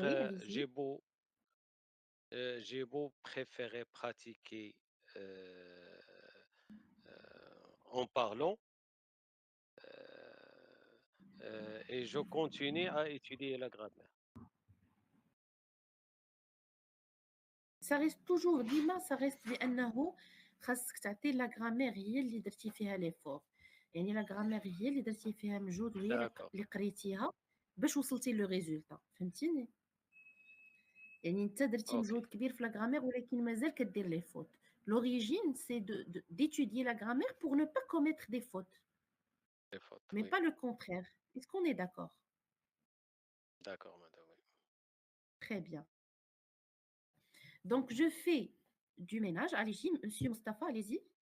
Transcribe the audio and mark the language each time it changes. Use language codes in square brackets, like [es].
[fr] oui, allez-y. j'ai beau préférer pratiquer euh, en parlant, et je continue à étudier la grammaire. Ça reste toujours [ar] ديما [fr] ça reste [ar] بأنه خاصك تعطي لا غرامير هي اللي درتي فيها ليفور. يعني لا غرامير هي اللي درتي فيها مجهود وهي [fr] D'accord. [ar] اللي قريتيها باش وصلتي لو ريزولتا، فهمتيني؟ يعني انت درتي [fr] OK. [ar] مجهود كبير في لا غرامير ولكن مازال كدير لي فوت. [fr] L'origine c'est d'étudier la grammaire pour ne pas commettre des fautes, Des fautes, mais oui. pas le contraire. Est-ce qu'on est d'accord? D'accord, madame, oui. Très bien. Donc je fais du ménage. Allez-y, monsieur Mustapha, allez-y.